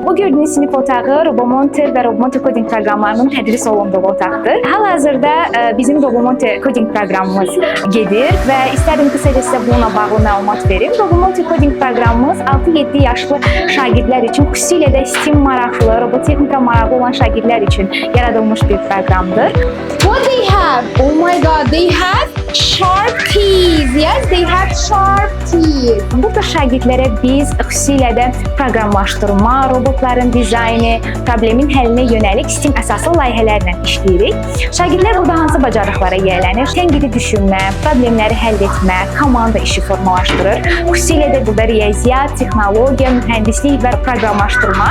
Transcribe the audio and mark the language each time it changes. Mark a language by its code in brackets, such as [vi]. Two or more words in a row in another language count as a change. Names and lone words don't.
[az] Bu gördüyünüz sinif otağı Robomonte və Robomonte Coding proqramlarının tədris olunduğu otaqdır. Hal-hazırda bizim Robomonte Coding proqramımız gedir və istədim qısaca sizə bununla bağlı məlumat verim. Robomonte Coding proqramımız 6-7 yaşlı şagirdlər üçün, xüsusilə də STEM maraqlı, robotexnika maraqlı olan şagirdlər üçün yaradılmış bir proqramdır. [en] What they have? Oh my god, they have sharp teeth. Yes, they have sharp teeth. [az] Burada şagirdlərə biz xüsusilə də proqramlaşdırma, robotların dizaynı, problemin həllinə yönəlik STEM əsaslı layihələrlə işləyirik. Şagirdlər burada hansı bacarıqlara yiyələnir? Tənqidi düşünmə, problemləri həll etmə, komanda işi formalaşdırır. Xüsusilə də burada riyaziyyat, texnologiya, mühəndislik və proqramlaşdırma.